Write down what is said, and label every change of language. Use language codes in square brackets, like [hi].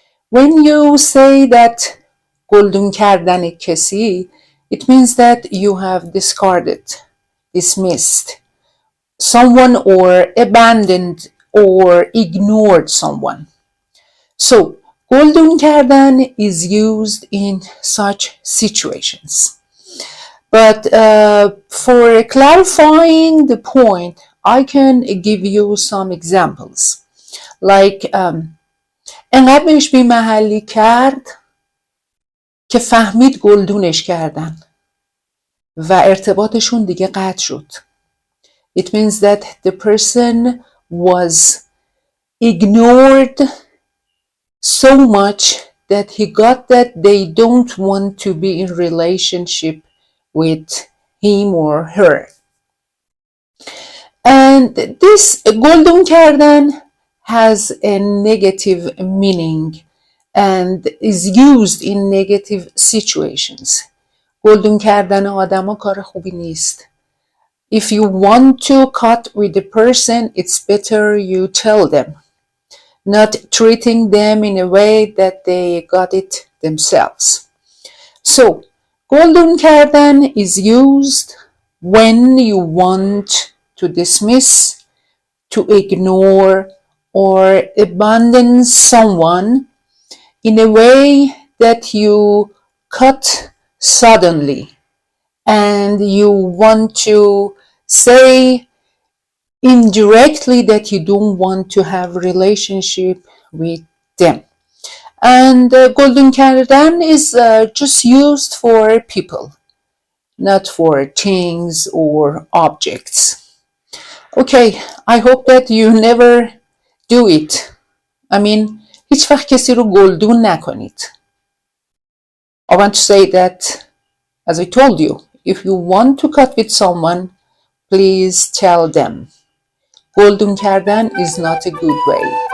[en] When you say that گلدون کردن کسی, it means that you have discarded, dismissed someone or abandoned or ignored someone. So, گلدون کردن is used in such situations. But for clarifying the point, I can give you some examples. [fa] Like, انقدر بهش بی‌محلی کرد که فهمید گلدونش کردن و ارتباطشون دیگه قطع شد. [en] It means that the person was ignored so much that he got that they don't want to be in relationship with him or her. And this گلدون کردن has a negative meaning and is used in negative situations. [fa] گلدون کردن آدما کار خوبی نیست. [en] If you want to cut with the person, it's better you tell them, not treating them in a way that they got it themselves. So, گلدون کردن is used when you want to dismiss, to ignore, or abandon someone in a way that you cut suddenly and you want to say indirectly that you don't want to have a relationship with them. And گلدون کردن is just used for people, not for things or objects. Okay, I hope that you never do it. I mean, [fa] هیچ وقت کسی رو گلدون نکنید. [en] I want to say that, as I told you, if you want to cut with someone, please tell them. گلدون کردن is not a good way.